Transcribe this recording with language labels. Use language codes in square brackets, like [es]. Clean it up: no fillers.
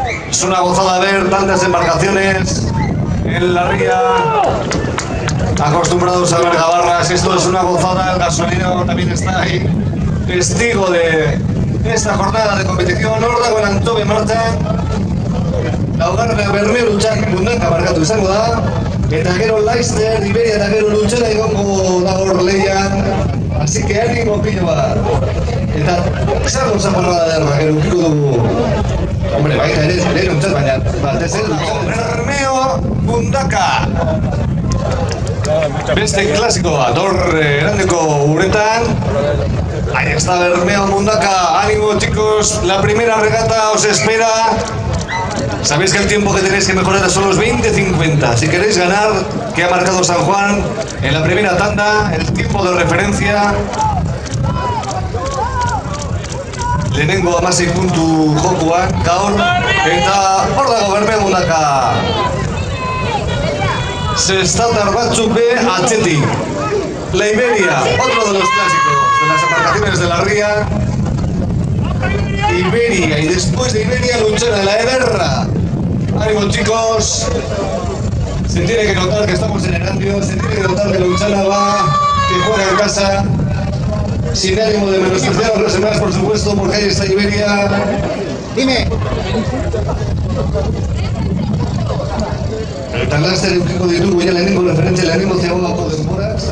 [es] Es una gozada ver tantas embarcaciones en la ría, acostumbrados a ver gabarras. Esto es una gozada, el gasolinero también está ahí, testigo de esta jornada de competición. [eu] Hordago El Antxobe martxan, laugarren Bermeo Utxak Mundaka markatu izango da, eta gero Laster, Iberia eta gero Lutxera egongo da hor lehian, [es] así que ánimo [eu] pilo bat. Eta zer gauza parrada derra, gero ukiko dugu. [es] Hombre, [eu] baita ere Utxat, baina batez ere Bermeo Mundaka. Beste klasiko bat, hor Erandeko uretan. [es] Ahí está Bermeo Mundaka, ánimo chicos, la primera regata os espera. Sabéis que el tiempo que tenéis que mejorar son los 20:50. Si queréis ganar, que ha marcado San Juan en la primera tanda, el tiempo de referencia. [eu] Lehenengo 16 puntu jokuak gaur, eta hor dago Bermeo Mundaka. Sestatar batzuk be atzetik. [es] La Iberia, otro de los clásicos de las embarcaciones de la ría. Iberia, y después de Iberia, Lutxera de la Ederra. Ánimo chicos, se tiene que notar que estamos en Erandio, se tiene que notar que Lutxera va, que juega en casa, sin ánimo de menospreciar a los demás, por supuesto, porque ahí está Iberia. Dime. [eu] Eta laster eukiko ditugu ja lehenengo referentzia, lehenengo zegoako denbora.